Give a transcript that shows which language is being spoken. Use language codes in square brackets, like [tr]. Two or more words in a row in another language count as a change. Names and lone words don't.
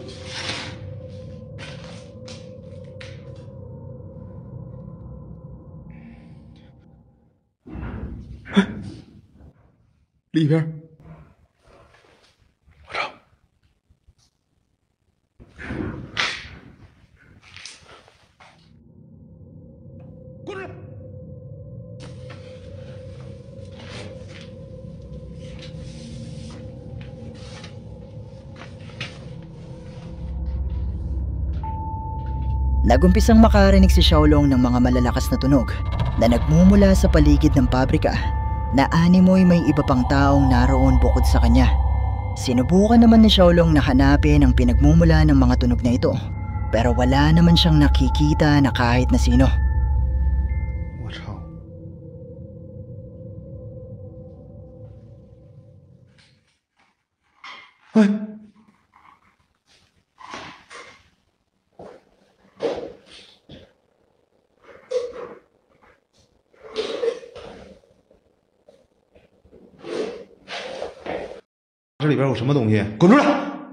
[zh] 哎，里边。我操！滚出来！ [tl] Nagumpisang makarinig si Xiaolong ng mga malalakas na tunog na nagmumula sa paligid ng pabrika na animoy may iba pang taong naroon bukod sa kanya. Sinubukan naman ni Xiaolong na hanapin ang pinagmumula ng mga tunog na ito pero wala naman siyang nakikita na kahit na sino. [zh] 我操！哎，这里边有什么东西？滚出来！